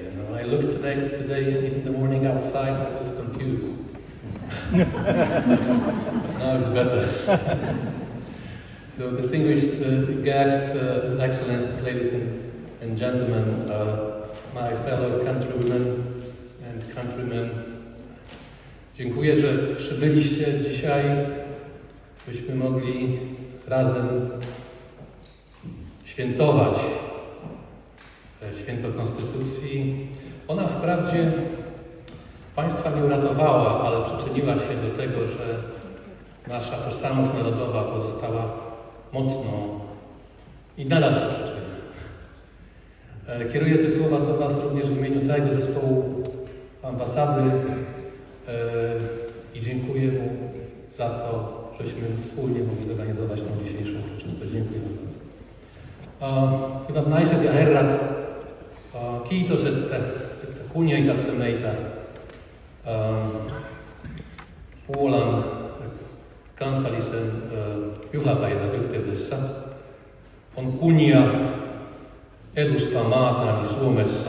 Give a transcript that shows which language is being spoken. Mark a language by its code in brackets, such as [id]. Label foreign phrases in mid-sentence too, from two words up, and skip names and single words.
[en] You know, I looked today in the morning outside, I was confused. But now it's better. So, distinguished guests, excellencies, ladies and gentlemen, my fellow countrywomen and countrymen, [pl] dziękuję, że przybyliście dzisiaj, byśmy mogli razem świętować święto Konstytucji. Ona wprawdzie państwa nie uratowała, ale przyczyniła się do tego, że nasza tożsamość narodowa pozostała mocną i nadal się przyczynia. Kieruję te słowa do Was również w imieniu całego zespołu ambasady i dziękuję mu za to, żeśmy wspólnie mogli zorganizować tą dzisiejszą uroczystość. Dziękuję bardzo. [fi] Hyvät naiset ja herrat, kiitos, että kunnioitatte meitä Puolan kansallisen juhlapäivän yhteydessä. On kunnia edustaa maatani Suomessa.